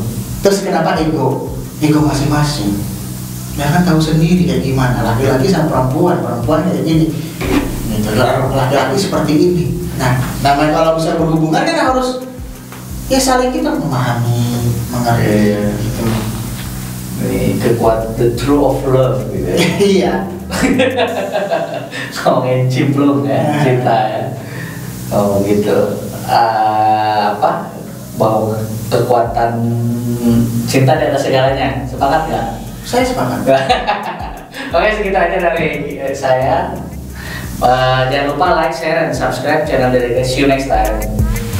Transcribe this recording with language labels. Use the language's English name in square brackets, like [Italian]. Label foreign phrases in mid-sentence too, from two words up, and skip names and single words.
[Indonesian] Terus kenapa ego masing-masing? Ya kan tahu sendiri kayak gimana, laki-laki sama perempuan kayak gini gitu, laki-laki seperti ini. Nah, namanya kalau bisa berhubungan kan harus ya saling kita memahami, mengerti gitu. Ini kekuatan [English] the true of love [Indonesian] gitu ya. Iya. Ngomongin cimplung ya, cinta ya. Oh gitu. Bahwa kekuatan cinta di atas segalanya, sepakat nggak? Saya sepakat. Oke, segitu aja dari saya. Jangan lupa like, share, dan subscribe channel Dedeka. [English] See you next time.